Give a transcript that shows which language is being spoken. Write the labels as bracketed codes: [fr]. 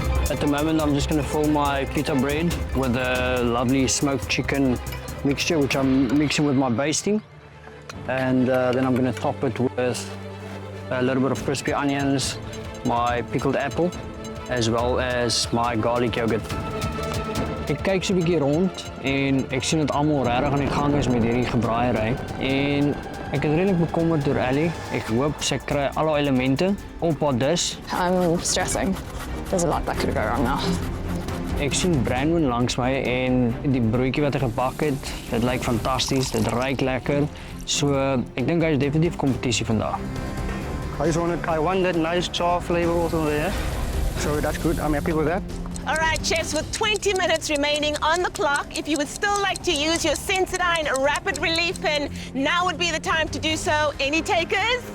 [en] At the moment, I'm just going to fill my pita bread with a lovely smoked chicken mixture, which I'm mixing with my basting. And then I'm going to top it with a little bit of crispy onions, my pickled apple, as well as my garlic yogurt. [af] Ek kyk so 'n bietjie rond en ek sien dat almal regtig aan die gang is met hierdie gebraaiery en ek is redelik bekommerd oor Ellie. Ek hoop sy kry al haar elemente op haar dis. [en] I'm stressing. There's a lot that could go wrong now. [af] Ek sien Branwin langs my en die broodjie wat hy gebak het, dit lyk fantasties, dit ruik lekker. So ek dink hy is definitief kompetisie vandag. [en] I just want to try one that nice char flavor also there. So that's good. I'm happy with that. All right, chefs, with 20 minutes remaining on the clock, if you would still like to use your Sensodyne Rapid Relief Pen, now would be the time to do so. Any takers?